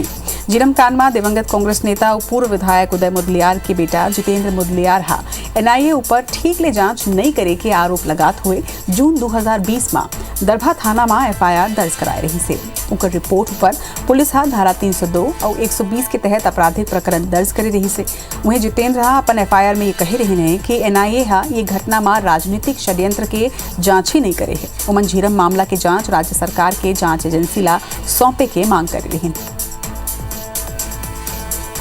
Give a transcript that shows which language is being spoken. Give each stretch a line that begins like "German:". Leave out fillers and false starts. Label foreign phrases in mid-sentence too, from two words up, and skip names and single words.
Chhattisgarhi: झीरम कांड में दिवंगत कांग्रेस नेता और पूर्व विधायक उदय मुदलियार के बेटा जितेंद्र मुदलियार NIA ऊपर ठीक ले जांच नहीं करे के आरोप लगात हुए जून 2020 में दरभा थाना में FIR दर्ज कराए रही से। उनकर रिपोर्ट पर पुलिस धारा 302 और 120 के तहत आपराधिक प्रकरण दर्ज करे रही से। वहीं जितेंद्र अपन FIR में ये कहे रहे हैं कि NIA ये घटना में राजनीतिक षड्यंत्र के जांच ही नहीं करे है। उमन झीरम मामला के जांच राज्य सरकार के जांच एजेंसी ला सौंपे के मांग कर रही है।